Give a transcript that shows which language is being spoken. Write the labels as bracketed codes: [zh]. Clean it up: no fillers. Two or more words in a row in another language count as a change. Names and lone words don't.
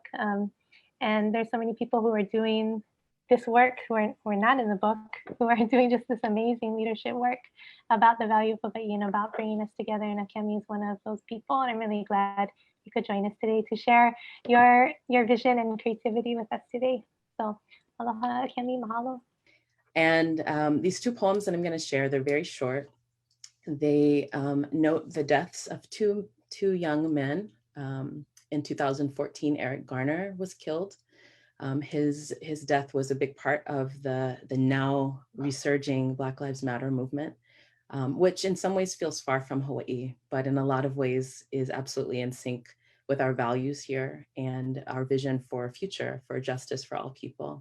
[en] And there's so many people who are doing this work who are not in the book, who are doing just this amazing leadership work about the value of Hawaii and about bringing us together. And Akiemi is one of those people. And I'm really glad you could join us today to share your vision and creativity with us today. So aloha, Akiemi, mahalo. And these two poems that I'm going to share, they're very short. They note the deaths of two young men. In 2014, Eric Garner was killed. His death was a big part of the now resurging Black Lives Matter movement, which in some ways feels far from Hawaii, but in a lot of ways is absolutely in sync with our values here and our vision for a future for justice for all people.